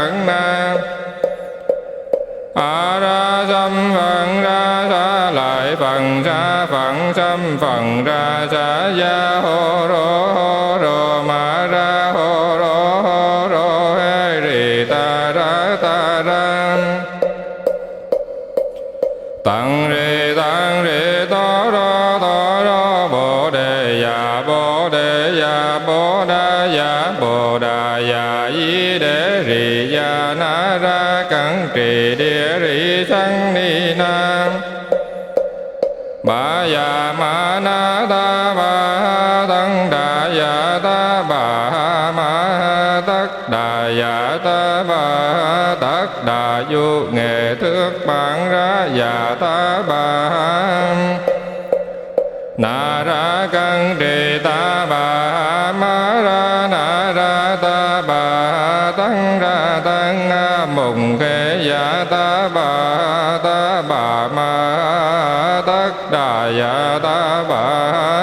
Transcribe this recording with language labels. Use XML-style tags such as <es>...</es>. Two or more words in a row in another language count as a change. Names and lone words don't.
<vi>ra xâm phần ra sa lại phần ra phận xâm phần ra sa gia hô rô ma ra hô rô hê rì ta ra tặng rì to rô bồ đề ya bồ đà ya di đế rì ya na ra cẩn trì địa rì sanh ni nam bà ya ma na ta bà tăng đà ya ta bà ma tất đà ya ta bà tất đà du nghệ thước bản ra ya ta bà na ra cân trì ta bà ma ra na ra ta bà tăng ra tăng mùng khê ya ta bà ma tất đà ya ta bà</vi>